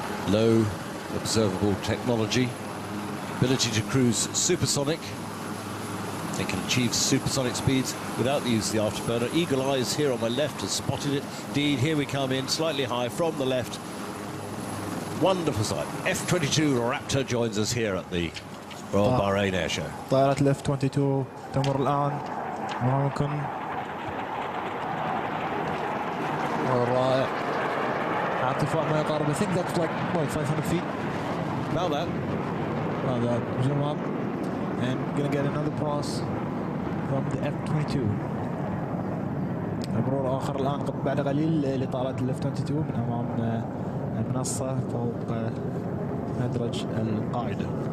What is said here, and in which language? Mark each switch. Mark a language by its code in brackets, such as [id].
[en] Low observable technology, ability to cruise supersonic. They can achieve supersonic speeds without the use of the afterburner. Eagle Eyes here on my left has spotted it. Indeed, here we come in slightly high from the left. Wonderful sight. F-22 Raptor joins us here at the Royal Bahrain Air Show. [ar] طائرة ال F-22 تمر الآن ممكن رائع على ارتفاع ما يقارب [en] I think that's like what, 500 feet. About that. About that. Zoom up and gonna get another pass from the F-22. [ar] مرور آخر الآن بعد قليل لطائرة ال F-22 من أمام المنصة فوق مدرج القاعدة.